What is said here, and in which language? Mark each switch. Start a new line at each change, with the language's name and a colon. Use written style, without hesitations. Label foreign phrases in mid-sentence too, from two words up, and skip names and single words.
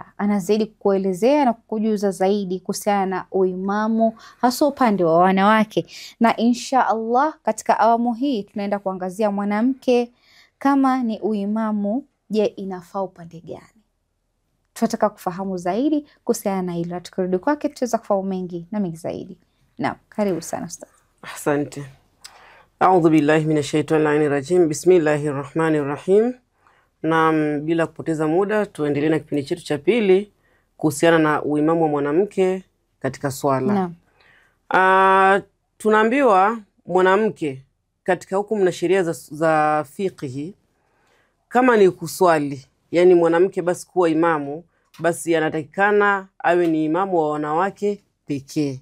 Swahili: Anazidi kukuelezea na kukujuza zaidi kuhusiana na uimamu hasa upande wa wanawake, na
Arabic: إن شاء الله
Swahili: katika awamu hii tunaenda kuangazia mwanamke kama ni uimamu, je, inafaa upande gani? Tunataka kufahamu zaidi kuhusiana na hilo. Tukirudi kwake tutaweza kufahamu mengi na mengi zaidi. Naam, karibu sana ustadh. Asante.
Arabic: أعوذ بالله من الشيطان الرجيم. بسم الله الرحمن الرحيم.
Swahili: Na bila kupoteza muda tuendelee na kipindi chetu cha pili kuhusiana na uimamu wa mwanamke katika swala. Naam. Tunaambiwa mwanamke katika hukumu na sheria za fiqhi kama ni kuswali, yani mwanamke basi kuwa imamu, basi anatakikana awe ni imamu wa wanawake pekee.